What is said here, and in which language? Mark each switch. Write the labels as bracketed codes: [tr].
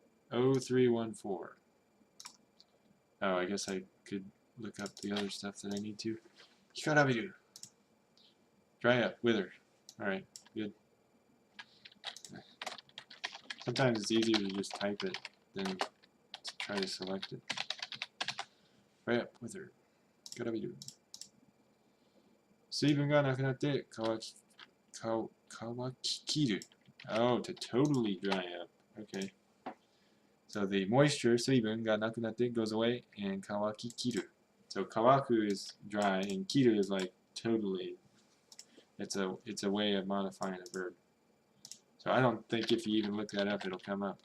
[en] 0314. Oh, I guess I could look up the other stuff that I need to. Hikarabiru. Dry up, wither. Alright, good. Sometimes it's easier to just type it than to try to select it. Dry up, wither. Hikarabiru. [ja] 水分がなくなって乾ききる. [en] Oh, to totally dry up. Okay. So the moisture, [ja] 水分がなくなって [en] goes away, and [ja] 乾ききる. [en] So 乾く is dry, and きる is like totally. It's a way of modifying a verb. So I don't think if you even look that up, it'll come up.